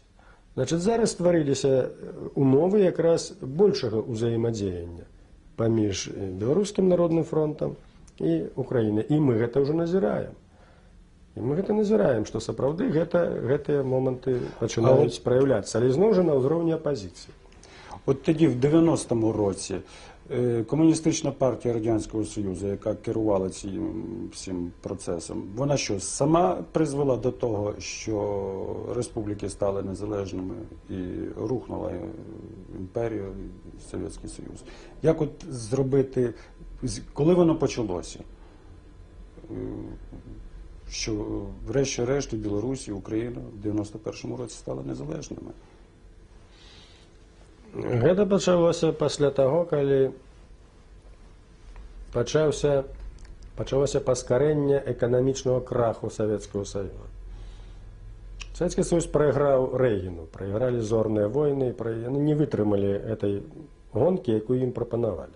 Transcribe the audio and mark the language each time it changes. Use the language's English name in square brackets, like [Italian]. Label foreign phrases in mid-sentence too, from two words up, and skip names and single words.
[Belarusian] Значит, зараз стварыліся умовы якраз большага ўзаемадзеяння паміж Беларускім народным фронтам і Украінай. І мы гэта ўжо назіраем. І мы гэта назіраем, што сапраўды гэтыя моманты пачынаюць праяўляцца, але зноў жа на ўзроўні апазіцыі. [Ukrainian] От тоді, в 90-му році, Комуністична партія Радянського Союзу, яка керувала цим всім процесом, вона що, сама призвела до того, що республіки стали незалежними і рухнула імперія, Совєтський Союз? Як от зробити, коли воно почалося? Що врешті-решт Білорусь і Україна в 91-му році стали незалежними? [Belarusian] Гэта пачалося пасля таго, калі пачалося паскарэнне эканамічнага краху Савецкага Саюза. Савецкі Саюз прайграў Рэйгіну, прайгралі зорныя войны, яны не вытрымалі этой гонкі, якую ім прапанавалі.